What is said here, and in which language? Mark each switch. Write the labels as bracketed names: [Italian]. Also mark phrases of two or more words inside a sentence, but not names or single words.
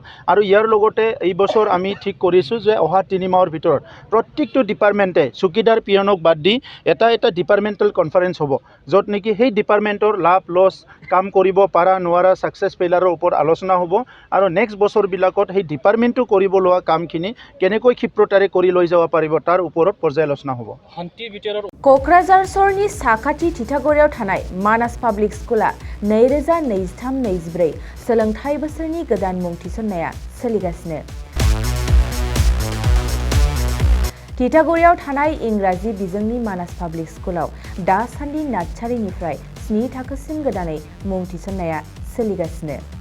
[Assamese] আৰু ইয়াৰ লগতে এই বছৰ আমি ঠিক কৰিছোঁ যে অহা 3 মাহৰ ভিতৰত প্ৰত্যেকটো ডিপাৰ্টমেণ্টে চকীদাৰ পিয়নক বাদ দি এটা ডিপাৰ্টমেণ্টেল কনফাৰেঞ্চ হ'ব, য'ত নেকি সেই ডিপাৰ্টমেণ্টৰ লাভ লছ, কাম কৰিব পাৰা নোৱাৰা, [English] success failure [Assamese] ওপৰত আলোচনা হ'ব। আৰু নেক্সট বছৰবিলাকত সেই ডিপাৰ্টমেণ্টটো কৰিব লোৱা কামখিনি কেনেকৈ ক্ষিপ্ৰতাৰে কৰি লৈ যাব পাৰিব তাৰ ওপৰত পৰ্যালোচনা হ'ব। [Bodo] क'क्राझार सहरनि साखाथि तितागुरियाव थानाय मानास पाब्लिक स्कुला 2023-24 सोलोंथाइ बोसोरनि गोदान मुं थिसननाया सोलिगासिनो। तितागुरियाव थानाय इंराजि बिजोंनि मानास पाब्लिक स्कुलाव दासान्दि नार्सारिनिफ्राय 7 थाखोसिम गोदानै मुं थिसननाया सोलिगासिनो।